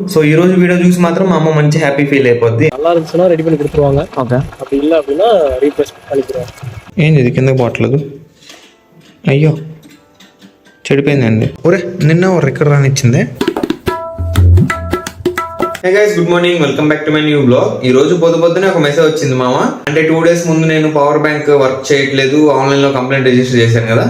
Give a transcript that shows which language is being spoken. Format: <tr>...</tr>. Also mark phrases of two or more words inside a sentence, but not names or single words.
<te>సో ఈ రోజు వీడియో చూసి మాత్రం మా అమ్మ మంచి</te> <en>happy feel</en> <te>అయిపోద్ది.</te> <ta>நல்லா இருந்துச்சுன்னா ரெடி பண்ணி கொடுத்துருவாங்க.</ta> <te>ఓకే,</te> <ta>அப்படி இல்லை அப்படின்னா ரீப்ளேஸ் பண்ணிக்கிறோம்.</ta> <te>ఏంది ఇది కిందకి పోవట్లేదు? అయ్యో చెడిపోయిందండి. ఒరే నిన్న ఒక రికార్డ్ రానిచ్చిందే.</te> <en>hey guys, good morning, welcome back to my new blog.</en> <te>ఈ రోజు పొద్దునే ఒక మెసేజ్ వచ్చింది మామ. అంటే 2 days ముందు నేను</te> <en>power bank work</en> <te>చేయట్లేదు, ఆన్లైన్ లో</te> <en>complaint register</en> <te>చేశాను కదా.</te>